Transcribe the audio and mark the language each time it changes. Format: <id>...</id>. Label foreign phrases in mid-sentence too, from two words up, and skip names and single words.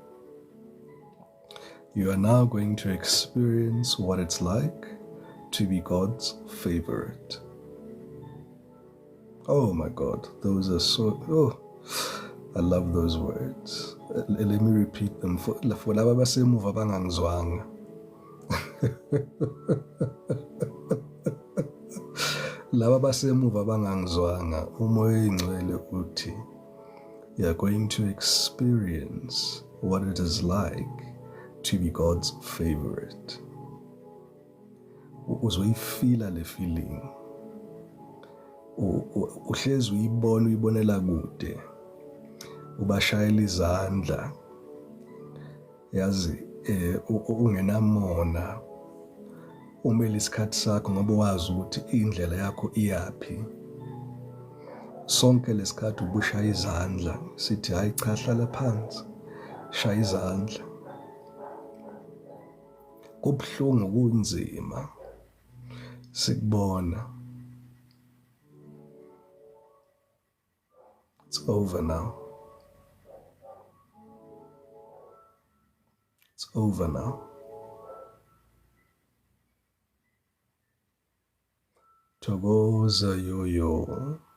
<en>You are now going to experience what it's like to be God's favorite. Oh my God, those are so, I love those words. Let me repeat them. For</en> <zu>laba basemuva bangangizwanga. Laba basemuva bangangizwanga, umoya oyingcwele uthi,</zu> <en>you are going to experience what it is like to be God's favorite.</en> <zu>Uzoyifila le feeling. Uhlezi uyibonela kude. Ubashayela izandla. Yazi ungenamona. Umele isikhathi sakho ngoba wazi ukuthi indlela yakho iyaphi. Sonke lesikhathi ubushaya izandla, sithi hayi cha hlala phansi. Shaya izandla. Kubhlungu kunzima. Sikubona.</zu> <en>It's over now. It's over now.</en> <zu>Togoza yo.</zu>